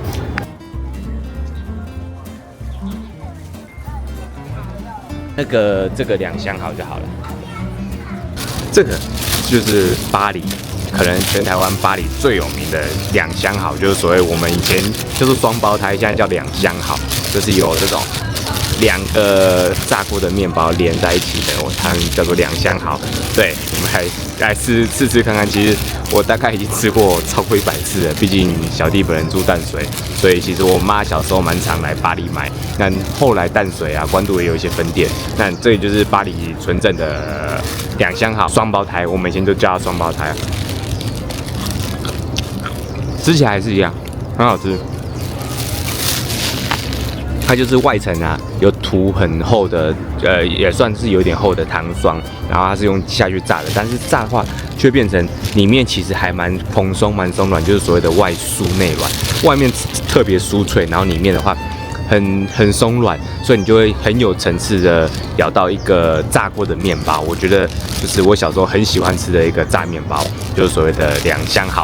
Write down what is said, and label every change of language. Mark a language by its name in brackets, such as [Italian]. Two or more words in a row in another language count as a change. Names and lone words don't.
[Chinese] 這個兩相好就好了，這个就是巴黎，可能全台灣巴黎最有名的兩相好，就是所謂我們以前就是雙胞胎，現在叫兩相好，就是有這種2個炸過的麵包連在一起的，他們叫做兩相好。對，我們來試吃看看。其實我大概已經吃過超過100次了，畢竟小弟本人住淡水，所以其實我媽小時候蠻常來巴黎買。那後來淡水啊、關渡也有一些分店。那這裡就是巴黎純正的兩相好雙胞胎，我們以前都叫它雙胞胎。吃起來還是一樣，很好吃。它就是外層啊，有塗很厚的，也算是有點厚的糖霜，然後它是用下去炸的，但是炸的話卻變成裡面其實還蠻蓬鬆、蠻鬆軟，就是所謂的外酥內軟，外面特別酥脆，然後裡面的話很鬆軟，所以你就會很有層次的咬到一個炸過的麵包。我覺得就是我小時候很喜歡吃的一個炸麵包，就是所謂的兩相好。